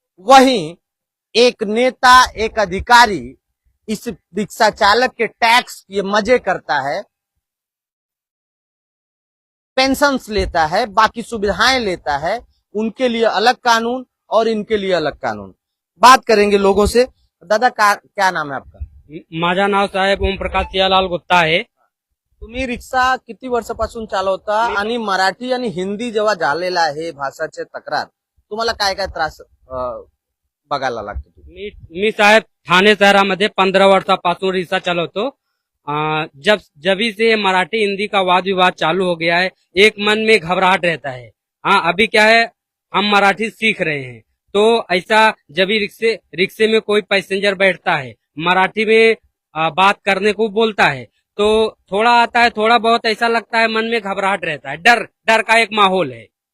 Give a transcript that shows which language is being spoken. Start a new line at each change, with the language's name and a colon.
Hindi: वहीं एक नेता, एक अधिकारी इस रिक्शा चालक के टैक्स ये मजे करता है, पेंशन्स लेता है, बाकी सुविधाएं लेता है। उनके लिए अलग कानून और इनके लिए अलग कानून। बात करेंगे लोगों से। दादा क्या नाम है आपका?
Marathi: माझा नाव साहेब ओमप्रकाश सियालाल गुप्ता आहे। तुम्ही रिक्षा किती वर्षापासून चालवता आणि मराठी आणि हिंदी जेव्हा झालेला आहे भाषाचे तक्रार, तुम्हाला काय काय त्रास बघायला लागतो? मी साहेब ठाणे शहरामध्ये 15 वर्षापासून रिक्षा चालवतो।
Hindi: जभी से मराठी हिंदी का वाद विवाद चालू हो गया है, एक मन में घबराहट रहता है। हाँ, अभी क्या है, हम मराठी सीख रहे हैं, तो ऐसा जब रिक्शे में कोई पैसेंजर बैठता है, मराठी में बात करने को बोलता है, तो थोड़ा आता है, थोड़ा बहुत ऐसा लगता है, मन में घबराहट रहता है, डर का एक माहौल है।